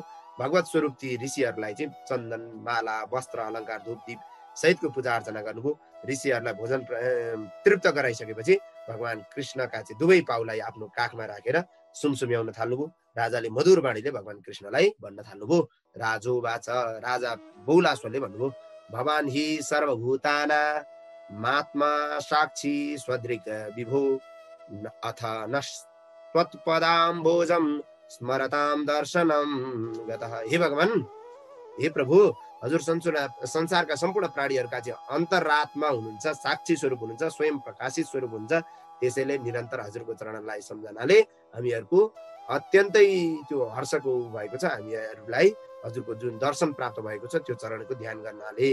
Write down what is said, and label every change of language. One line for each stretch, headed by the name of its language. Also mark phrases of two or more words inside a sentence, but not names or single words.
Nepali: भगवत स्वरूप ती ऋषिहरूलाई चाहिँ चन्दन, माला, वस्त्र, अलङ्कार, धूप दीप सहितको पूजा अर्चना गर्नुभयो। ऋषिहरूलाई भोजन तृप्त गराइसकेपछि भगवान कृष्णका चाहिँ दुवै पाउलाई आफ्नो काखमा राखेर सुमसुम्याउन थाल्नुभयो। राजाले मधुर बाणीले भगवान कृष्णलाई भन्न थाल्नुभयो। राजा बहुलाश्वले भन्नुभयो,
Sanskrit: भवान हि सर्वभूताना मात्मा साक्षी स्वदृक् विभो अथ नत्पदाम्बोजं स्मरताम दर्शनम गतः।
Nepali: हे भगवान, हे प्रभु, हजुर संसारका सम्पूर्ण प्राणीहरूका चाहिँ अन्तरात्मा हुनुहुन्छ, साक्षी स्वरूप हुनुहुन्छ, स्वयं प्रकाशित स्वरूप हुन्छ। त्यसैले निरन्तर हजुरको चरणलाई सम्झनाले हामीहरूको अत्यन्तै त्यो हर्षको भएको छ। हामीहरूलाई हजुरको जुन दर्शन प्राप्त भएको छ त्यो चरणको ध्यान गर्नाले।